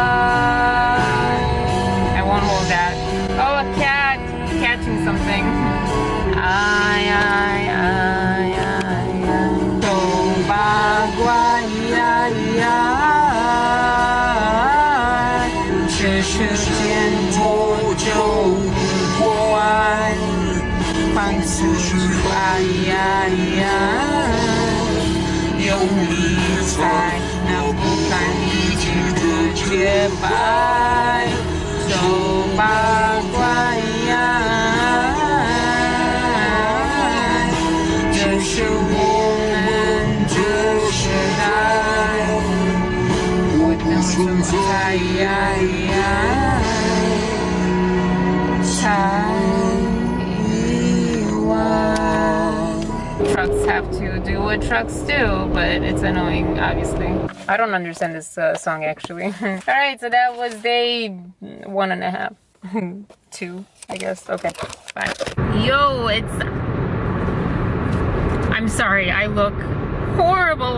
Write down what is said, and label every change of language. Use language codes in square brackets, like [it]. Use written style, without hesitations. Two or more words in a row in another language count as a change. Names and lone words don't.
[en] I won't hold that. Oh, a cat catching something. Ay, ay, ay, ay, ay. Bagua, ay, ay. [zh] 这世间多久不过爱，放肆爱，有你在，那不堪一击的洁白，走吧，乖呀。这是我们这时代，我等什么才意外。 [en] Trucks have to do what trucks do, but it's annoying, obviously. I don't understand this song, actually. Alright, so that was day 1.5. 2, I guess. Okay, bye. Yo, I'm sorry, I look horrible.